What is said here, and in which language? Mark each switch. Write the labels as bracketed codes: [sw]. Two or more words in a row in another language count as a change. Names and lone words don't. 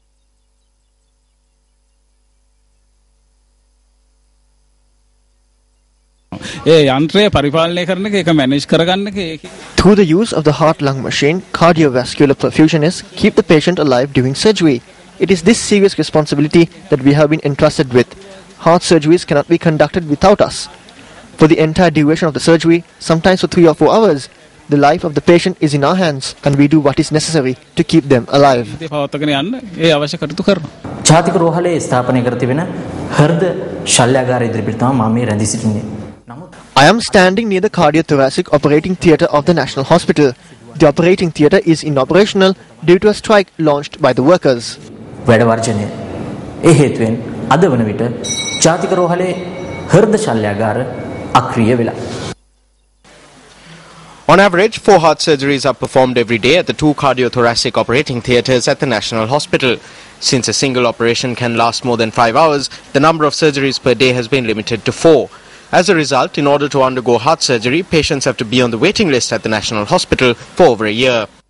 [en] Through the use of the heart-lung machine, cardiovascular perfusionists keep the patient alive during surgery. It is this serious responsibility that we have been entrusted with. Heart surgeries cannot be conducted without us. For the entire duration of the surgery, sometimes for 3 or 4 hours, the life of the patient is in our hands and we do what is necessary to keep them alive. [si] ජාතික රෝහලේ ස්ථාපනය කර තිබෙන හෘද ශල්‍යාගාරය ඉදිරිපිට තමයි මම මේ රැඳී සිටින්නේ. [en] I am standing near the cardiothoracic operating theatre of the National Hospital. The operating theatre is inoperational due to a strike launched by the workers. [si] වැඩ වර්ජනය. ඒ හේතුවෙන් අද වන විට ජාතික රෝහලේ හෘද ශල්‍යාගාර අක්‍රිය වෙලා. [en] On average, 4 heart surgeries are performed every day at the 2 cardiothoracic operating theatres at the National Hospital. Since a single operation can last more than 5 hours, the number of surgeries per day has been limited to 4. As a result, in order to undergo heart surgery, patients have to be on the waiting list at the National Hospital for over a year.